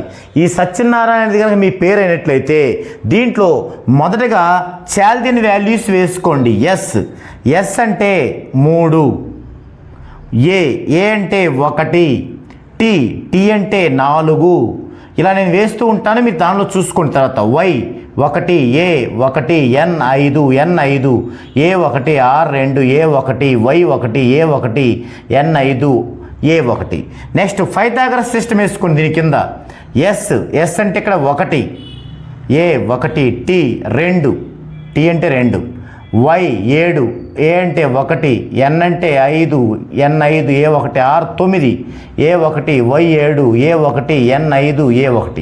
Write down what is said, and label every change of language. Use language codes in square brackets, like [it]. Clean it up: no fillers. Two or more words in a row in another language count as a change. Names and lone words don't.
[te] ఈ సత్యనారాయణది కనుక మీ పేరు అయినట్లయితే దీంట్లో మొదటగా [en] Chaldean values [te] వేసుకోండి. ఎస్ అంటే 3, ఏ అంటే 1, టీ అంటే 4. ఇలా నేను వేస్తూ ఉంటాను, మీరు దానిలో చూసుకున్న తర్వాత వై 1, [en] A1, N5, N5, A1, R2, A1, Y1, A1, N5, A1. [te] నెక్స్ట్ పైథాగరస్ సిస్టమ్ వేసుకోండి. దీని కింద ఎస్ అంటే ఇక్కడ 1, A1, టీ అంటే 2, Y 7, ఏ అంటే 1, N అంటే 5, [en] N5, A1, R 9, A1, Y 7, A1, N5, A1.